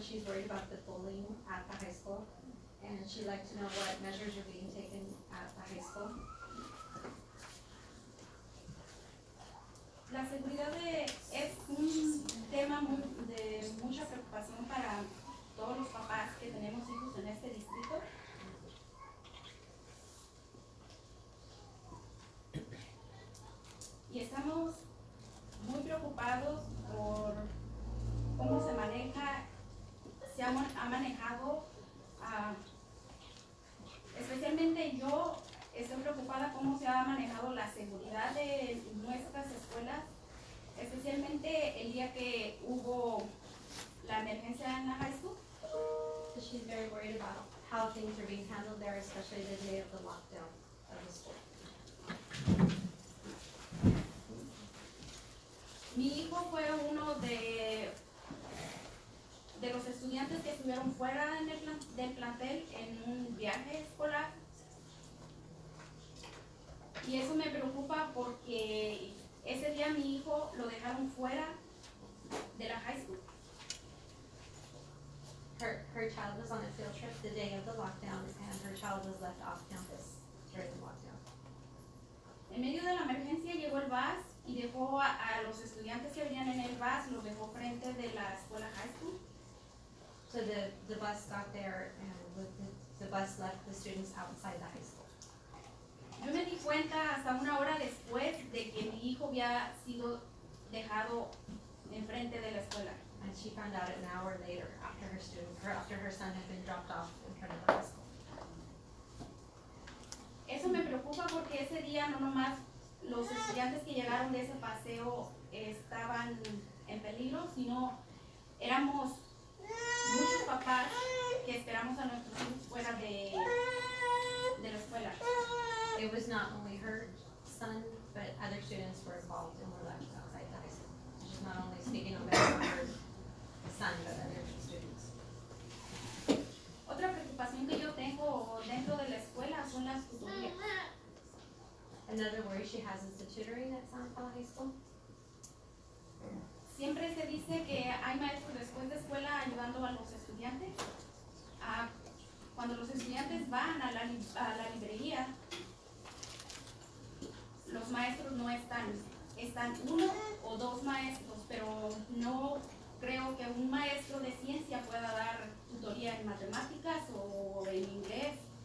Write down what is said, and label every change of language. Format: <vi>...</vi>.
<en>She's worried about the bullying at the high school, and she'd like to know what measures are being taken at the high school.</en> <es>La seguridad es un tema de mucha preocupación para todos los papás que tenemos hijos en este distrito. Y estamos muy preocupados por cómo se maneja, se ha manejado, especialmente yo estoy preocupada cómo se ha manejado la seguridad de nuestras escuelas, especialmente el día que hubo la emergencia en la high school.</es> <en>So she's very worried about how things are being handled there, especially the day of the lockdown of the school.</en> <es>Mi hijo fue uno de los estudiantes que estuvieron fuera del plantel en un viaje escolar. Y eso me preocupa porque ese día mi hijo lo dejaron fuera de la high school.</es> <en>Her child was on a field trip the day of the lockdown, and her child was left off campus during the lockdown.</en> <es>En medio de la emergencia llegó el bus y dejó a los estudiantes que venían en el bus, los dejó frente de la escuela high school.</es> <en>So the bus got there, and the bus left the students outside the high school.</en> <es>Yo me di cuenta hasta una hora después de que mi hijo había sido dejado enfrente de la escuela.</es> <en>And she found out an hour later after her son had been dropped off in front of the high school.</en> <es>Eso me preocupa porque ese día no nomás los estudiantes que llegaron de ese paseo estaban en peligro, sino éramos muchos papás que esperamos a nuestros hijos fuera de la escuela.</es> <en>It was not only her son, but other students were involved and were left outside the high school. She's not only speaking on behalf of her son, but other students.</en> <es>Otra preocupación que yo tengo dentro de la escuela son las tutorías.</es> <en>Another worry she has is the tutoring at Santa Paula High School.</en> <es>Siempre se dice que hay maestros después de escuela ayudando a los estudiantes. Cuando los estudiantes van a la librería, los maestros no están. Están 1 o 2 maestros, pero no creo que un maestro de ciencia pueda dar tutoría en matemáticas o en inglés.</es>